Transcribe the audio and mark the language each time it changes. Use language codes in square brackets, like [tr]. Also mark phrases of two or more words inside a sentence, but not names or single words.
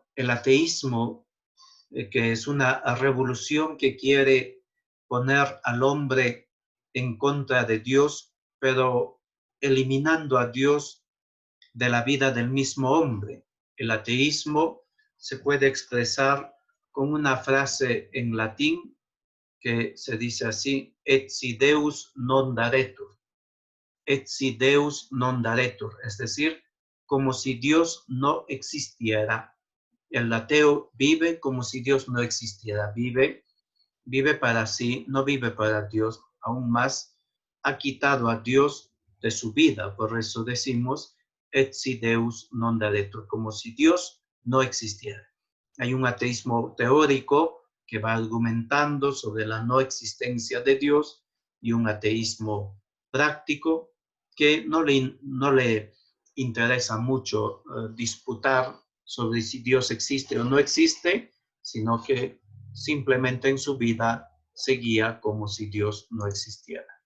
[es] El ateísmo, que es una revolución que quiere poner al hombre en contra de Dios, pero eliminando a Dios de la vida del mismo hombre. El ateísmo se puede expresar con una frase en latín que se dice así: [la] et si Deus non daretur. Et si Deus non daretur, [es] es decir, como si Dios no existiera. El ateo vive como si Dios no existiera, vive para sí, no vive para Dios. Aún más, ha quitado a Dios de su vida. Por eso decimos [la] et si Deus non daretur, [es] como si Dios no existiera. Hay un ateísmo teórico que va argumentando sobre la no existencia de Dios, y un ateísmo práctico que no le interesa mucho disputar sobre si Dios existe o no existe, sino que simplemente en su vida seguía como si Dios no existiera.